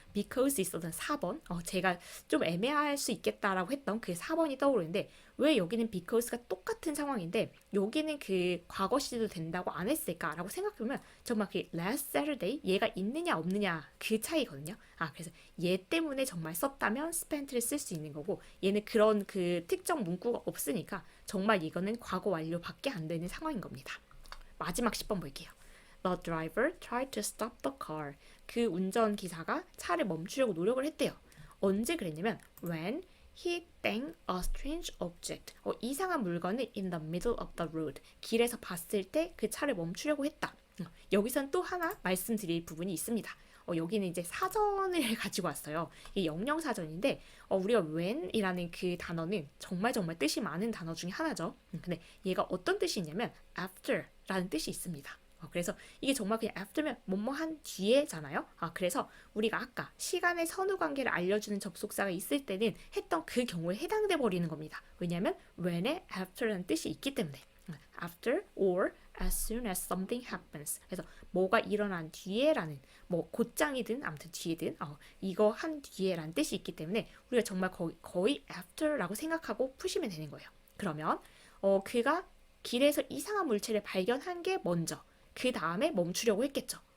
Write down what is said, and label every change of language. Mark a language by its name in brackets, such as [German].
[Korean] because 있었던 4번 제가 좀 애매할 수 있겠다라고 했던 그 4번이 떠오르는데 왜 여기는 because가 똑같은 상황인데 여기는 그 과거 시제도 된다고 안 했을까라고 생각해보면 정말 그 last Saturday 얘가 있느냐 없느냐 그 차이거든요. 그래서 얘 때문에 정말 썼다면 spent를 쓸 수 있는 거고 얘는 그런 그 특정 문구가 없으니까 정말 이거는 과거 완료밖에 안 되는 상황인 겁니다. 마지막 10번 볼게요. [English] The driver tried to stop the car. [Korean] 그 운전기사가 차를 멈추려고 노력을 했대요. 언제 그랬냐면 [English] when he banged a strange object. [Korean] 이상한 물건을 [English] in the middle of the road. [Korean] 길에서 봤을 때 그 차를 멈추려고 했다. 여기선 또 하나 말씀드릴 부분이 있습니다. 여기는 이제 사전을 가지고 왔어요. 이 영영사전인데 우리가 when이라는 그 단어는 정말 뜻이 많은 단어 중에 하나죠. 근데 얘가 어떤 뜻이 있냐면 after라는 뜻이 있습니다. 그래서 이게 정말 그냥 after면 뭐뭐 한 뒤에잖아요. 그래서 우리가 아까 시간의 선후 관계를 알려주는 접속사가 있을 때는 했던 그 경우에 해당돼 버리는 겁니다. 왜냐하면 when에 after라는 뜻이 있기 때문에 [English] after or as soon as something happens. [Korean] 그래서 뭐가 일어난 뒤에라는 뭐 곧장이든 아무튼 뒤에든 이거 한 뒤에라는 뜻이 있기 때문에 우리가 정말 거의 after라고 생각하고 푸시면 되는 거예요. 그러면 그가 길에서 이상한 물체를 발견한 게 먼저 그 다음에 멈추려고 했겠죠.